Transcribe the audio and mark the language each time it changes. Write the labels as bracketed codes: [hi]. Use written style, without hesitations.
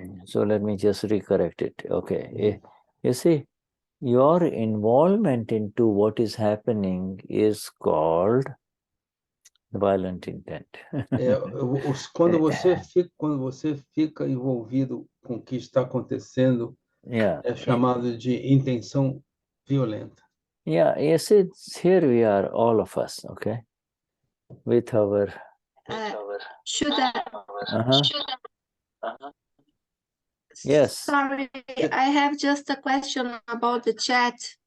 [en] So let me just recorrect it. Okay. You see, your involvement into what is happening is called violent intent. [pt] Quando você fica envolvido com o que está acontecendo, é chamado de intenção violenta. [en] Yeah, yes, here we are, all of us, okay, with our. Shuddha. Yes. Sorry, I have just a question about the chat.